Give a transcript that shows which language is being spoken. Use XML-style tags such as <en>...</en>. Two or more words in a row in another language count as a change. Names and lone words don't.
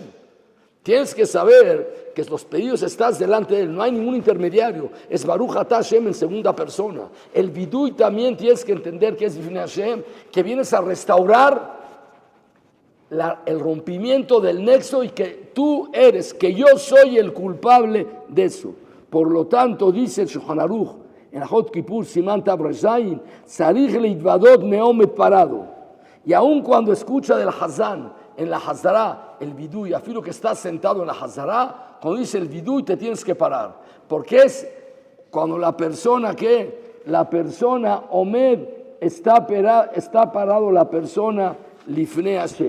<es>Tienes que saber que los pedidos estás delante de él, no hay ningún intermediario, es</es> <he>ברוך אתה השם</he> <es>en segunda persona. El vidui también tienes que entender que es</es> <he>לפני השם,</he> <es>que vienes a restaurar el rompimiento del nexo y que tú eres, que yo soy el culpable de eso. Por lo tanto, dice el Shulchan Aruch, en Hot Kippur,</es> <he>סימן תו ריש זין צריך להתוודות מעומד</he> <es>parado. Y aun cuando escucha del Hazán, en la Hazara, el vidui, afirmo que estás sentado en la Hazara, cuando dice el vidui te tienes que parar. Porque es cuando la persona Omed está parado, la persona</es> <he>לפני השם.</he>